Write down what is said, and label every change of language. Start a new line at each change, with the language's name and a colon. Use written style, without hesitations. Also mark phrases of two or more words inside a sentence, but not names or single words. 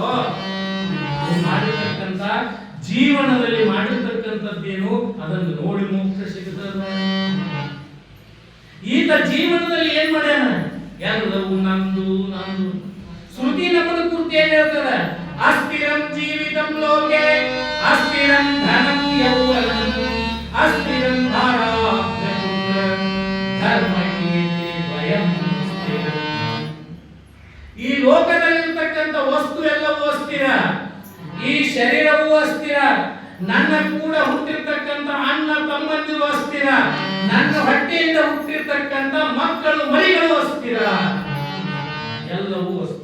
Kannada: ಮಾಡಿರ್ತಕ್ಕಂಥ ಜೀವನದಲ್ಲಿ ಮಾಡಿರ್ತಕ್ಕಂಥದ್ದೇನು ಅದನ್ನು ನೋಡಿ ಮೋಕ್ಷ ಸಿಗ್ತದ. ಈತ ಜೀವನದಲ್ಲಿ ಏನ್ ಮಾಡ್ಯಾನ? ಎಲ್ಲವೂ ನಂದು ನಂದು. ಶ್ರುತಿ ನಮ್ಮನ್ನು ಕುರಿತು ಏನ್ ಹೇಳ್ತದ?
Sanskrit: ಅಸ್ಥಿರಂ ಜೀವಿತಂ ಲೋಕೆ ಅಸ್ಥಿರಂ ಧನಂ ಯೌವನಂ ಅಸ್ಥಿರಂ ಧರ್ಮ ಕೀರ್ತಿ ಭಯಂ ಸ್ಥಿರಂ.
Kannada: ಈ ಲೋಕದಲ್ಲಿರ್ತಕ್ಕಂಥ ವಸ್ತು ಎಲ್ಲವೂ ಅಸ್ಥಿರ, ಈ ಶರೀರವೂ ಅಸ್ಥಿರ, ನನ್ನ ಕೂಡ ಹುಟ್ಟಿರ್ತಕ್ಕಂಥ ಅಣ್ಣ ತಮ್ಮಂದಿರು ಅಸ್ಥಿರ, ನನ್ನ ಹೊಟ್ಟೆಯಿಂದ ಹುಟ್ಟಿರ್ತಕ್ಕಂಥ ಮಕ್ಕಳು ಮರಿಗಳು ಅಸ್ಥಿರ, ಎಲ್ಲವೂ ಅಸ್ಥಿರ.